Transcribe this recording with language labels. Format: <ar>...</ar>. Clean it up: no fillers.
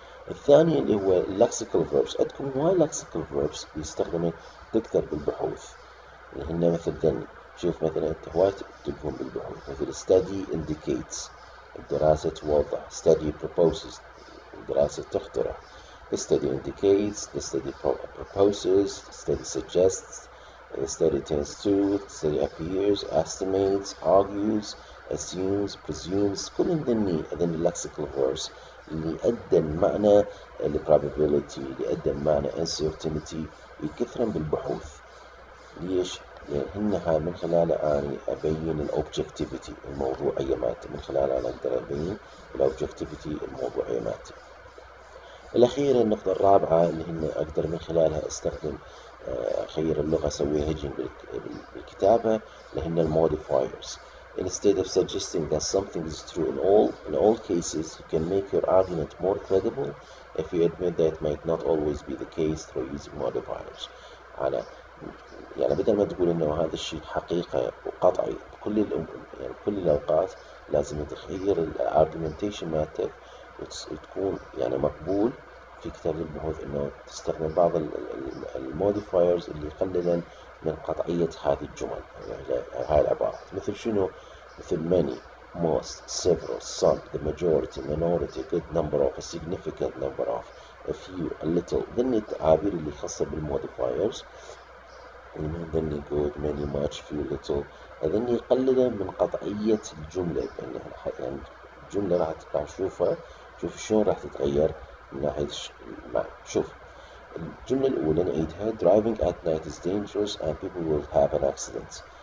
<ar>الثاني اللي هو</ar> <en>lexical verbs.</en> <ar>عندكم هواي lexical verbs بيستخدموا تكثر بالبحوث، اللي هن مثل ذني. شوف مثلا أنت هواي تلقون بالبحوث مثل</ar> <en>study indicates</en> <ar>الدراسة توضح،</ar> <en>study proposes</en> <ar>الدراسة تخترع،</ar> <en>the study indicates, the study proposes, the study suggests, the study tends to, the study appears, estimates, argues, assumes, presumes.</en> <ar>كل ذني</ar> <en>lexical verbs</en> <ar>اللي أدى المعنى probability، اللي أدى المعنى uncertainty يكثرن بالبحوث. ليش؟ لأن هاي من خلالها أنا أبين الأوبجكتيفيتي الموضوعية مالتي، من خلالها أنا أقدر أبين الأوبجكتيفيتي الموضوعية مالتي. الأخيرة النقطة الرابعة اللي هن أقدر من خلالها أستخدم أخير اللغة أسوي هيجنج بالكتابة، اللي هن الموديفايرز.</ar> <en>Instead of suggesting that something is true in all cases, you can make your argument more credible if you admit that it might not always be the case through using modifiers.</en> <ar>يعني بدل ما تقول إنه هذا الشيء حقيقة وقطعي يعني بكل الأوقات، لازم تغير الارجيومنتيشن مالتك وتكون يعني مقبول في كتاب البحوث إنه تستخدم بعض الموديفايرز اللي يقللن من قطعية هذه الجمل، يعني هاي العبارات مثل شنو؟ مثل</ar> <en>many, most, several, some, the majority, minority, good number of, a significant number of, a few, a little.</en> <ar>ذني التعابير اللي خاصة بالموديفايرز، ذني</ar> <en>good, many, much, few, little.</en> <ar>ذني يقللن من قطعية الجملة، يعني الجملة راح نشوفها، شوف شلون راح تتغير من ناحية شوف الجملة الأولى نعيدها.</ar> <en>driving at night is dangerous and people will have an accident.</en>